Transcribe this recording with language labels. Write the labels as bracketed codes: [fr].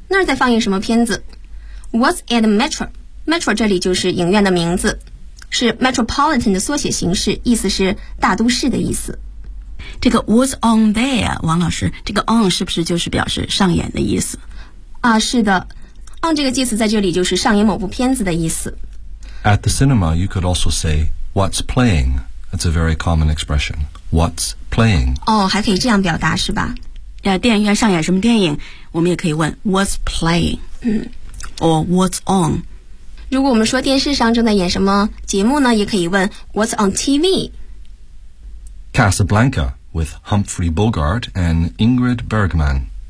[zh] 那儿在放映什么片子？ [en] What's at the metro? [zh] Metro 这里就是影院的名字，是 Metropolitan 的缩写形式，意思是大都市的意思。这个 was on there, 王老师，这个 on 是不是就是表示上演的意思？啊，是的。 on 这个介词在这里就是上演某部片子的意思。 [en] At the cinema, you could also say, what's playing? That's a very common expression. What's playing? [zh] 哦，还可以这样表达是吧？电影院上演什么电影？我们也可以问 [en] what's playing? 嗯。 Or what's on? [zh] 如果我们说电视上正在演什么节目呢，也可以问 [en] what's on TV? Casablanca with Humphrey Bogart and Ingrid Bergman.